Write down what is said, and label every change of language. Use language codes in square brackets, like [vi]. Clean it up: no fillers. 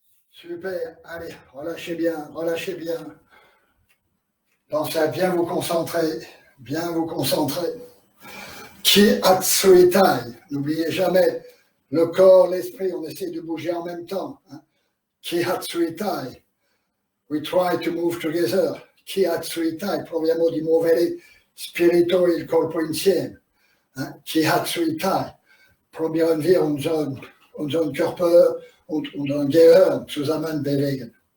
[fr] Super, allez, relâchez bien, relâchez bien. Pensez à bien vous concentrer, bien vous concentrer. Ki Atsuitai, n'oubliez jamais le corps, l'esprit, on essaie de bouger en même temps. Hein. [en] Ki Atsuitai, we try to move together. [it] Ki Atsuitai, proviamo di muovere spirito e il corpo insieme. [fr] Hein. [de] Ki Atsuitai, probieren wir unseren Körper und unseren Gehirn zusammen bewegen.